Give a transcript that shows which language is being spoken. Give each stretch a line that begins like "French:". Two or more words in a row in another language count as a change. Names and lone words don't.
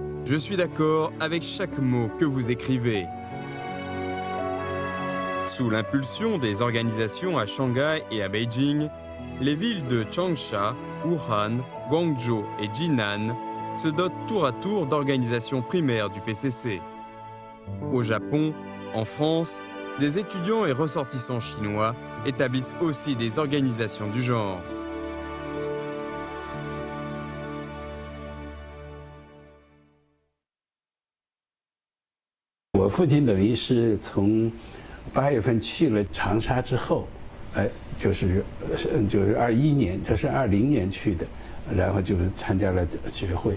French: Je suis d'accord avec chaque mot que vous écrivez. Sous l'impulsion des organisations à Shanghai et à Beijing, les villes de Changsha, Wuhan, Guangzhou et Jinan se dotent tour à tour d'organisations primaires du PCC. Au Japon, en France, des étudiants et ressortissants chinois établissent aussi des organisations du genre.
Chinese: 我父亲等于是从8月份去了长沙之后，就是21年，他是20年去的，然后就参加了学会。